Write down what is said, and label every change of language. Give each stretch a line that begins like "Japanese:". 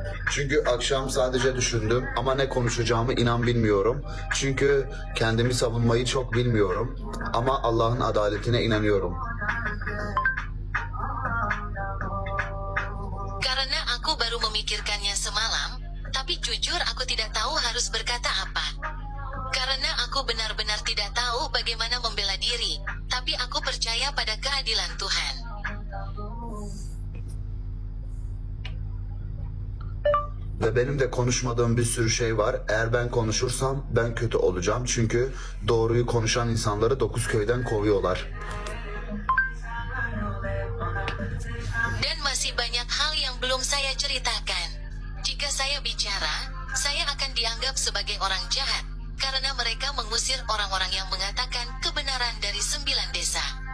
Turkish: Çünkü akşam sadece düşündüm ama ne konuşacağımı inan bilmiyorum. Çünkü kendimi savunmayı çok bilmiyorum ama Allah'ın adaletine inanıyorum.
Indonesian: Karena aku baru memikirkannya semalam, tapi jujur aku tidak tahu harus berkata apa. Karena aku benar-benar tidak tahu bagaimana membela diri, tapi aku percaya pada keadilan Tuhan.
Turkish: Ve benim de konuşmadığım bir sürü şey var. Eğer ben konuşursam ben kötü olacağım. Çünkü doğruyu konuşan insanları 9 köyden kovuyorlar.
Indonesian: Dan masih banyak hal yang belum saya ceritakan. Jika saya bicara, saya akan dianggap sebagai orang jahat, karena mereka mengusir orang-orang yang mengatakan kebenaran dari 9 desa.